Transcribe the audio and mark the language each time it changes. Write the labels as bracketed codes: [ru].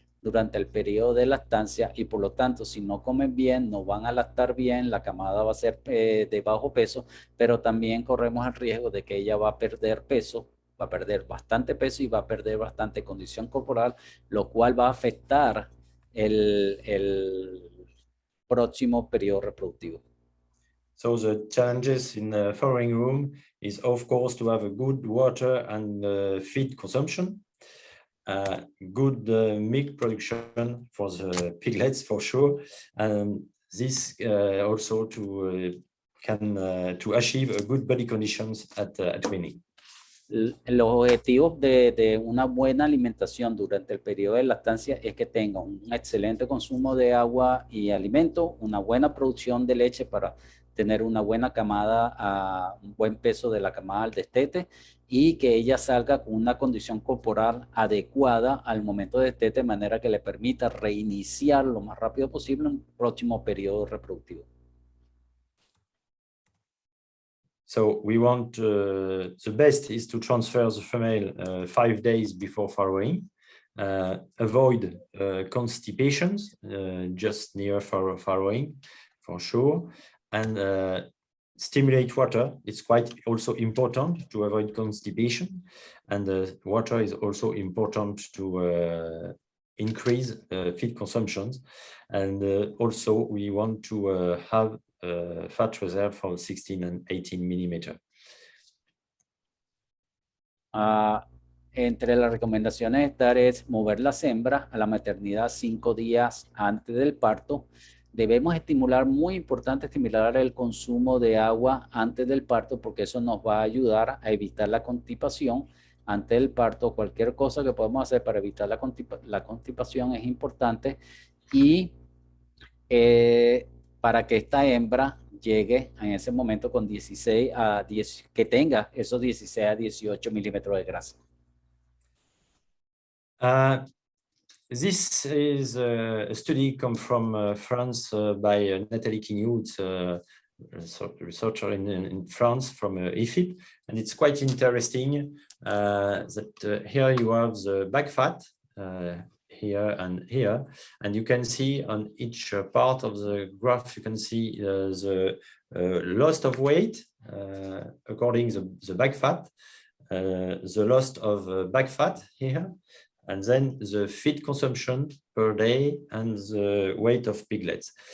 [es] durante el periodo de lactancia y por lo tanto si no comen bien, no van a lactar bien, la camada va a ser de bajo peso, pero también corremos el riesgo de que ella va a perder peso, va a perder bastante peso y va a perder bastante condición corporal, lo cual va a afectar el próximo periodo reproductivo. [en] So the challenges in the farrowing room is, of course, to have a good water and feed consumption, good milk production for the piglets for sure, and this also to achieve a good body conditions at weaning. [es] Los objetivos de una buena alimentación durante el periodo de lactancia es que tenga un excelente consumo de agua y alimento, una buena producción de leche para tener una buena camada, un buen peso de la camada al destete y que ella salga con una condición corporal adecuada al momento de destete de manera que le permita reiniciar lo más rápido posible en el próximo periodo reproductivo. [en] So we want, the best is to transfer the female 5 days before farrowing, avoid constipations just near farrowing for sure, and stimulate water. It's quite also important to avoid constipation, and water is also important to increase feed consumptions, and also we want to have fat reserve for 16 and 18 millimeter. [es] Entre las recomendaciones estar es mover las hembras a la maternidad 5 días antes del parto. Debemos estimular, muy importante, estimular el consumo de agua antes del parto porque eso nos va a ayudar a evitar la constipación antes del parto. Cualquier cosa que podamos hacer para evitar la constipación es importante y para que esta hembra llegue en ese momento con 16 a 10, que tenga esos 16 a 18 milímetros de grasa. [en] This is a study come from France by Nathalie Quignou. It's a researcher in France from IFIP, and it's quite interesting that here you have the back fat here, and you can see on each part of the graph, you can see the loss of weight according to the back fat, the loss of back fat here, and then the feed consumption per day and the weight of piglets.